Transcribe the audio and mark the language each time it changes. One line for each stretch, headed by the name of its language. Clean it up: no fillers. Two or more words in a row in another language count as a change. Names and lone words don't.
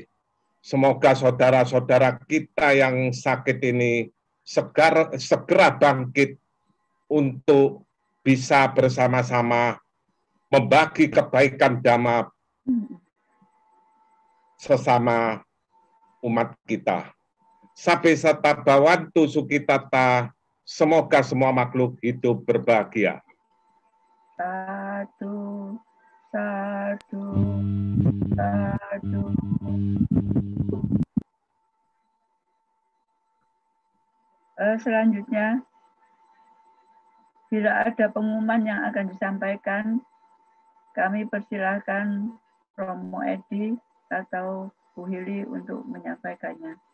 Indonesian: Semoga saudara-saudara kita yang sakit ini segera bangkit untuk bisa bersama-sama membagi kebaikan Dhamma sesama umat kita.
Pali: Sabe sata bawantu sukitata,
Indonesian: semoga semua makhluk hidup berbahagia. Satu, satu, satu. Selanjutnya, bila ada pengumuman yang akan disampaikan, kami persilahkan Romo Edi atau Bu Hili untuk menyampaikannya.